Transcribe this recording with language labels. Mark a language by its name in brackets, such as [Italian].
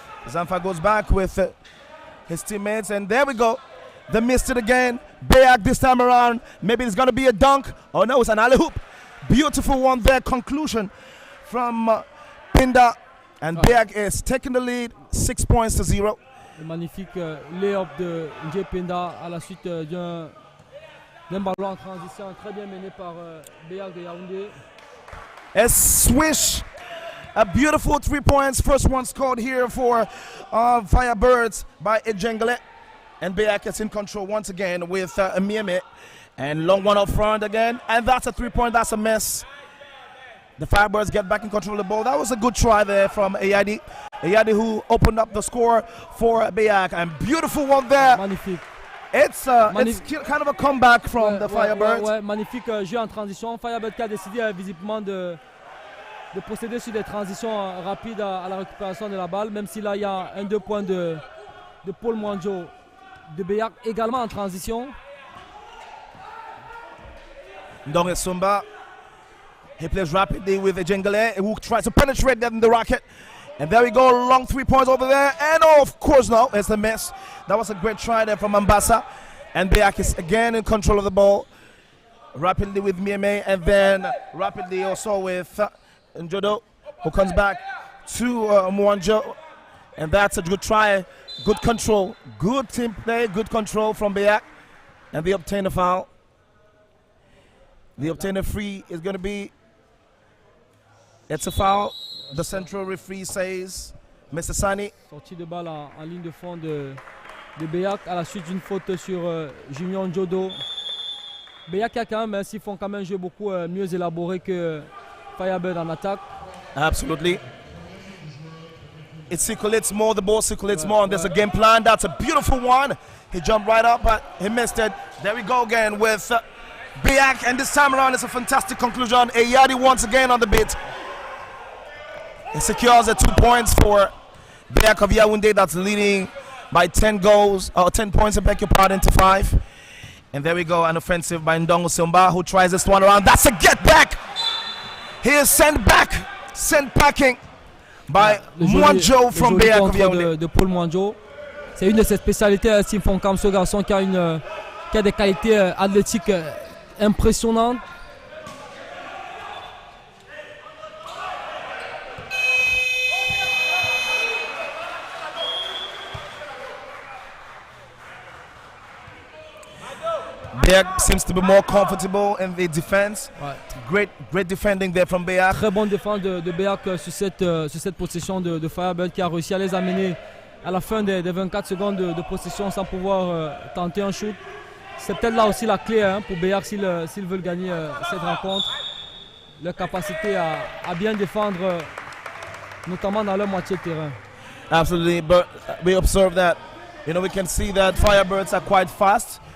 [English] Zanfak goes back with his teammates, and there we go. They missed it again. BEAC this time around. Maybe it's going to be a dunk. Oh no, it's an alley hoop. Beautiful one there. Conclusion from Pinda. And BEAC is taking the lead 6-0. [French] Le magnifique lay-up de Njependa à la suite d'un ballon en transition très bien mené par BEAC de Yaoundé. [English] A swish. A beautiful 3 points. First one scored here for FIREBIRDS by Ejengele. And BEAC is in control once again with Mieme. And long one up front again. And that's a 3-point. That's a miss. The FIREBIRDS get back in control of the ball. That was a good try there from Ayadi. Ayadi, who opened up the score for BEAC. And beautiful one there. [French] Magnifique. [English] It's kind of a comeback from the FIREBIRDS. [French] Magnifique jeu en transition. FIREBIRDS qui a décidé visiblement de procéder sur des transitions rapides à la récupération de la balle. Même si là, il y a un 2 points de Paul Mwanjo de BEAC également en transition. [English] Ndonge Sumba, he plays rapidly with Ejengele, who tries to penetrate that in the racket. And there we go, long 3 points over there. And of course, no, it's a miss. That was a great try there from Mombasa. And BEAC is again in control of the ball. Rapidly with Mieme, and then rapidly also with Njodo, who comes back to Mwanjo. And that's a good try, good control, good team play, good control from BEAC. And they obtain a foul. The obtainer free is going to be, it's a foul. The central referee says, Mr. Sani. [French] Sortie de balle en ligne de fond de BEAC à la suite d'une faute sur Junior Njodo. BEAC a quand même, s'ils font quand même un jeu beaucoup mieux élaboré que FIREBIRDS en attaque. [English] Absolutely. it circulates more, the ball circulates more, and there's a game plan. That's a beautiful one. He jumped right up, but he missed it. There we go again with BEAC, and this time around it's a fantastic conclusion. Eyadi once again on the beat. He secures the 2 points for BEAC of Yaoundé, that's leading by 10 goals, or 10 points, I beg your pardon, to 5. And there we go, an offensive by Ndongo Simba, who tries this one around. That's a get back. He is sent packing by Mwanjo from BEAC of Yaoundé. De Paul Mwanjo. C'est une de ses spécialités, Sim Fonkam, ce garçon qui a des qualités athlétiques impressionnantes. BEAC seems to be more comfortable in the defense. [French] Ouais. [English] Great defending there from BEAC. [French] Très bonne défense de BEAC sur cette possession de Firebird qui a réussi à les amener à la fin des 24 secondes de possession sans pouvoir tenter un shoot. C'est peut-être là aussi la clé pour BEAC s'ils veulent gagner cette rencontre. Leur capacité à bien défendre, notamment dans leur moitié de terrain. [English] Absolutely, but we observe that, we can see that Firebirds are quite fast.